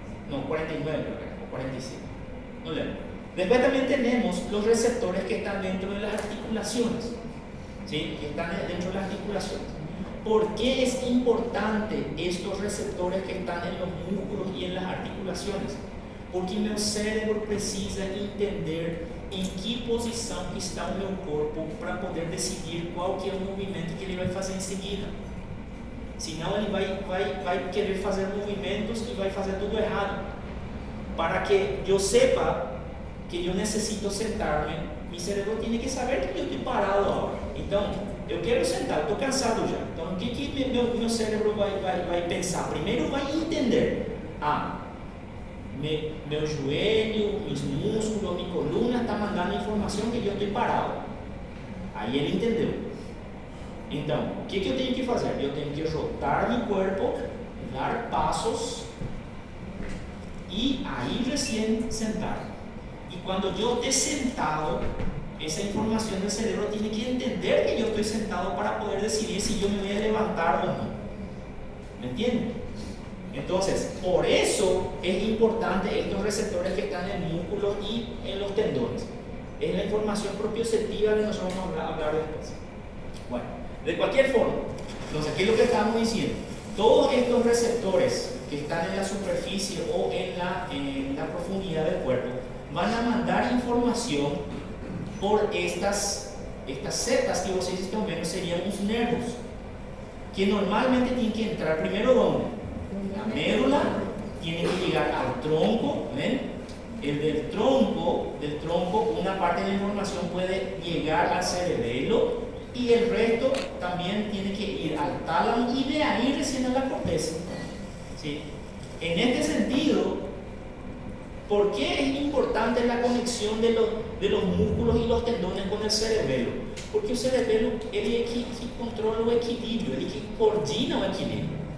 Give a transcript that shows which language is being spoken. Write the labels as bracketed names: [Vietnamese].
[Spanish] No, 49, o 47. No leo. Después también tenemos los receptores que están dentro de las articulaciones. ¿Sí? Que están dentro de las articulaciones. ¿Por qué es importante estos receptores que están en los músculos y en las articulaciones? [Portuguese] Porque meu cérebro precisa entender em que posição está o meu corpo para poder decidir qual que é o movimento que ele vai fazer em seguida. Senão ele vai querer fazer movimentos e vai fazer tudo errado. Para que eu sepa que eu necessito sentar-me, meu cérebro tem que saber que eu estou parado agora. Então, eu quero sentar, estou cansado já. Então, o que meu cérebro vai pensar? Primeiro vai entender. Meu joelho, meus músculos, minha coluna está mandando informação que eu estou parado. Aí ele entendeu. Então, o que eu tenho que fazer? Eu tenho que rotar meu corpo, dar passos e aí recém sentar. E quando eu estou sentado, essa informação do cérebro tem que entender que eu estou sentado para poder decidir se eu me vou levantar ou não. [Spanish] ¿Me entiende? Entonces, por eso es importante estos receptores que están en el músculo y en los tendones. Es la información propioceptiva que nosotros vamos a hablar después. Bueno, de cualquier forma, entonces, ¿qué es lo que estamos diciendo? Todos estos receptores que están en la superficie o en la profundidad del cuerpo van a mandar información por estas setas que ustedes están viendo, serían los nervios, que normalmente tienen que entrar primero ¿dónde? La médula, tiene que llegar al tronco, ¿ven? Del tronco, una parte de la información puede llegar al cerebelo, y el resto también tiene que ir al tálamo y de ahí recién a la corteza. ¿Sí? En este sentido, ¿por qué es importante la conexión de los músculos y los tendones con el cerebelo? [Portuguese] Porque el cerebelo ele que controla o equilíbrio, ele que coordina o equilíbrio.